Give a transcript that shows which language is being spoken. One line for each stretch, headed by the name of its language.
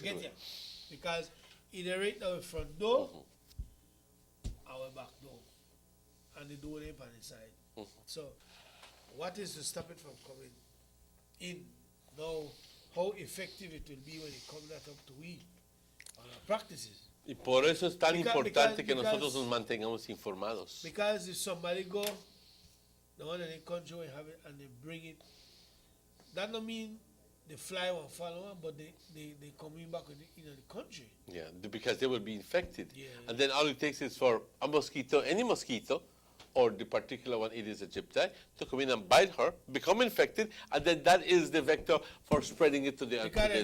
English: he will get here. Because either right our front door, our back door, and the door on the side. Mm-hmm. So, what is to stop it from coming in? Now, how effective it will be when it comes that up to we on our practices.
Spanish: Y por eso es tan importante que nosotros nos mantengamos informados.
English: Because if somebody go, the one in the country will have it and they bring it, that don't mean the fly won't follow on, but they coming back in the country. Yeah, because they will be infected. Yeah. And then all it takes is for a mosquito, any mosquito, or the particular one, Aedes aegypti, to come in and bite her, become infected, and then that is the vector for spreading it to the entire area.